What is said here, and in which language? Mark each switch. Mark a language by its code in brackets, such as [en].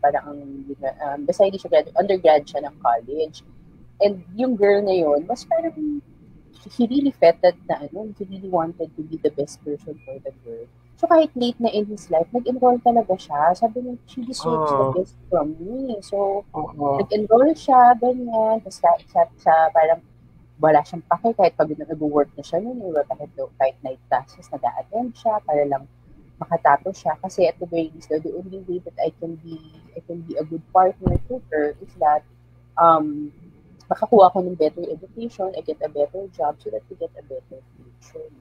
[tl] Parang basta hindi siya graduate, undergrad siya ng college. [en] And yung girl na yun, mas parang he really felt that he really wanted to be the best person for the girl. [tl] So kahit late na in his life, nag-enroll talaga siya. Sabi niya, [en] she deserves the best from me. [tl] So, nag-enroll siya, ganyan. Tapos sa parang wala siyang pake, kahit pag nag-work na siya noon, kahit night classes, nag-a-attend siya para lang makatapos siya. [en] Kasi at the very least, the only way that I can be a good partner to her is that makakuha ko ng better education, I get a better job so that we get a better future.